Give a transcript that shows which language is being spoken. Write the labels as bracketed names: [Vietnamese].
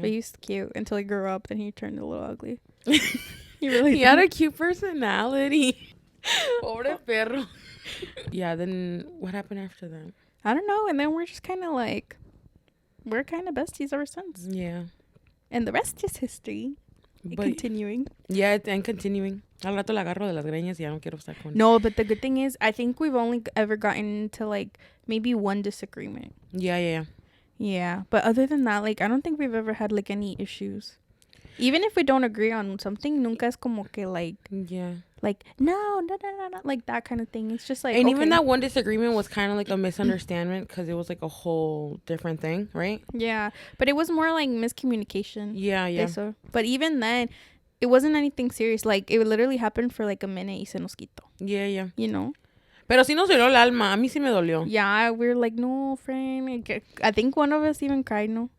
[English] But he was cute until he grew up, then he turned a little ugly. He had a cute personality. [Spanish] Pobre perro. [English] Yeah, then what happened after that? I don't know. And then we're just kind of like, we're kind of besties ever since. Yeah. And the rest is history. But Continuing. Yeah, and continuing. [Spanish] Al rato la agarro de las greñas y ya no quiero estar con. [English] No, but the good thing is, I think we've only ever gotten into like maybe one disagreement. Yeah. Yeah. But other than that, like, I don't think we've ever had like any issues. Even if we don't agree on something, [Spanish] nunca es como que [English] like, Yeah. like, no, like that kind of thing. It's just like, And okay. even that one disagreement was kind of like a misunderstanding because it was like a whole different thing, right? Yeah. But it was more like miscommunication. Yeah. [Spanish] Eso. [English] But even then, it wasn't anything serious. Like, it literally happened for like a minute [Spanish] y se nos quitó. [English] Yeah. You know? [Spanish] Pero sí nos dolió el alma. A mí sí me dolió. [English] Yeah, we were like, no, friend. I think one of us even cried, no?